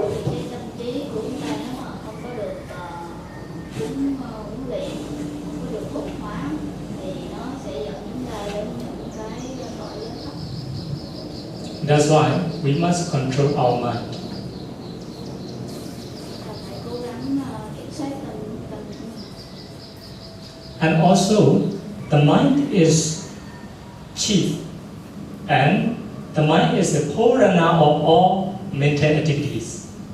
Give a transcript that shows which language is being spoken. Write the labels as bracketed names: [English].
[Vietnamese] Vì cái tâm trí của chúng ta nếu mà không có được huấn luyện, không có được thuần hóa, thì nó sẽ dẫn chúng ta đến những cái tội lỗi thấp. [English] That's why we must control our mind. [Vietnamese] Ta phải cố gắng kiểm soát tâm của mình. [English] And also, the mind is chief, and the mind is the forerunner of all mental activities.